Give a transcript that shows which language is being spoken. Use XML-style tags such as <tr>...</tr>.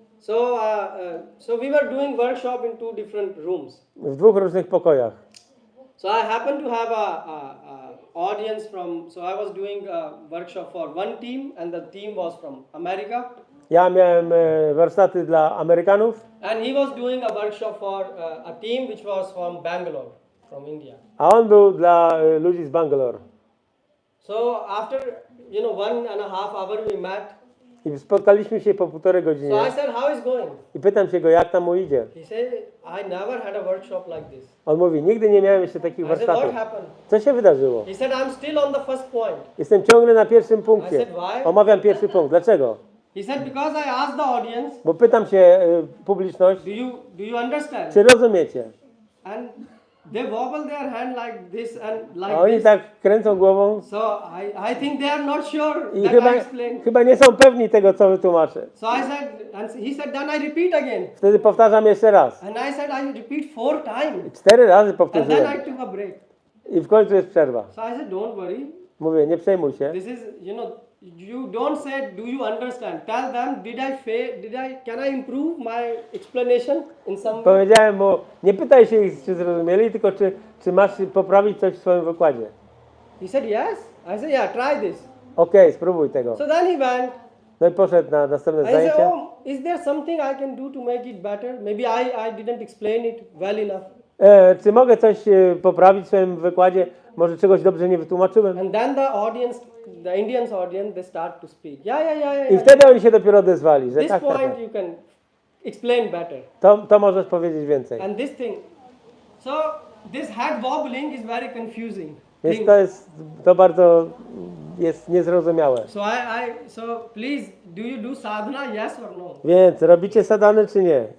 <en>So we were doing workshop in 2 different rooms.</en> <pl>W 2 różnych pokojach.</pl> <en>So I happened to have a audience from. So I was doing a workshop for one team, and the team was from America.</en> <pl>Ja miałem warsztaty dla Amerykanów,</pl> <en>And he was doing a workshop for a team which was from Bangalore, from India.</en> <pl>a on był dla ludzi z Bangalore.</pl> <en>So after 1.5 hour we met.</en> <pl>I spotkaliśmy się po 1,5 godziny.</pl> <en>So I said, how is going?</en> <pl>I pytam się go, jak tam mu idzie.</pl> <en>He said, I never had a workshop like this.</en> <pl>On mówi, nigdy nie miałem jeszcze takich</pl> <en>I said, what</en> <pl>warsztatów.</pl> <en>happened?</en> <pl>Co się wydarzyło?</pl> <en>He said, I'm still on the first point.</en> <pl>Jestem ciągle na pierwszym</pl> <en>I</en> <pl>punkcie.</pl> <en>said, why?</en> <pl>Omawiam pierwszy punkt. Dlaczego?</pl> <en>He said, because I asked the audience,</en> <pl>Bo pytam się publiczność,</pl> <en>do you understand?</en> <pl>czy rozumiecie?</pl> <en>And they wobble their hand like this and</en> <pl>A</pl> <en>like</en> <pl>oni</pl> <en>this.</en> <pl>tak kręcą głową</pl> <en>So I think they are not sure</en> <pl>i</pl> <en>that</en> <pl>chyba,</pl> <en>I explained.</en> <pl>chyba nie są pewni tego, co wytłumaczę.</pl> <en>So I said, and he said, then I repeat again.</en> <pl>Wtedy powtarzam jeszcze raz.</pl> <en>And I said, I repeat 4 times.</en> <pl>4 razy</pl> <en>And then</en> <pl>powtórzyłem.</pl> <en>I took a break.</en> <pl>I w końcu jest przerwa.</pl> <en>So I said, don't worry.</en> <pl>Mówię, nie przejmuj się.</pl> <en>This is, you don't say, do you understand? Tell them, can I improve my explanation in some way?</en> <pl>Powiedziałem mu, nie pytaj się ich, czy zrozumieli, tylko czy masz poprawić coś w swoim wykładzie.</pl> <en>He said, yes. I said, yeah, try this.</en> <pl>Okej, spróbuj tego.</pl> <en>So then he went.</en> <pl>No i poszedł na następne</pl> <en>I said,</en> <pl>zajęcia.</pl> <en>oh, is there something I can do to make it better? Maybe I didn't explain it well enough.</en> <pl>Czy mogę coś poprawić w swoim wykładzie? Może czegoś dobrze nie wytłumaczyłem?</pl> <en>And then the Indians audience, they start to speak. Yeah.</en> <pl>I wtedy oni się dopiero odezwali, że</pl> <en>This</en> <pl>tak.</pl> <en>point you can explain better.</en> <pl>To możesz powiedzieć więcej.</pl> <en>And this thing. So this head wobbling is very confusing.</en> <pl>Więc</pl> <en>thing.</en> <pl>to bardzo jest niezrozumiałe.</pl> <en>So please, do you do sadhana? Yes or no?</en> <pl>Więc robicie sadany czy nie?</pl>